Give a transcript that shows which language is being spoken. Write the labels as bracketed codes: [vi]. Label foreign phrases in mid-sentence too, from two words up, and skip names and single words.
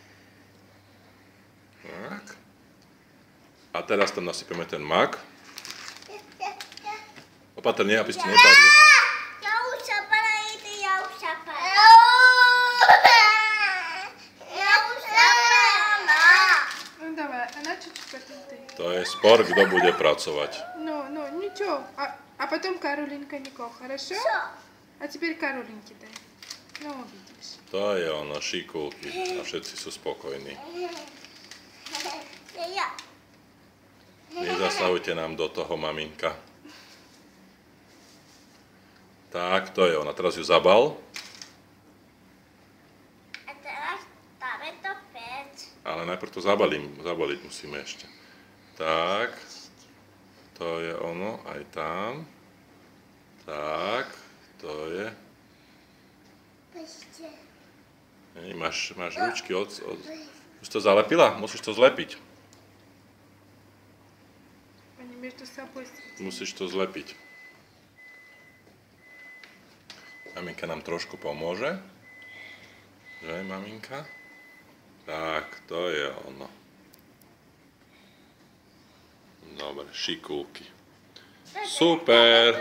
[sk] Tak. A teraz tam nasypeme ten mak. Opatrne, aby ste nepadli. Ja už sa parajte, ja už sa parajte. Ja už sa parajte. [ru] Ну давай, а на чуть-чуть ты. [sk] To je spor, kto bude pracovať. [ru] Ну, ничего. А потом Каролинка Никол, хорошо? [sk] Čo? [ru] А теперь Каролинке дай. Ну, увидишь. [sk] To je ono, šikulky. A všetci sú spokojní. Ja. Nezasahujte nám do toho, maminka. Tak, to je ona. Teraz ju zabal. A teraz dáme to pec. Ale najprv to zabaliť musíme ešte. Tak. To je ono, aj tam. Tak, to je. Ešte. Máš ručky Už to zalepila? Musíš to zlepiť. [ru] Они между собой [sk] Musíš to zlepiť. Maminka nám trošku pomôže. Že, maminka? Tak, to je ono. Dobre, šikulky. Super.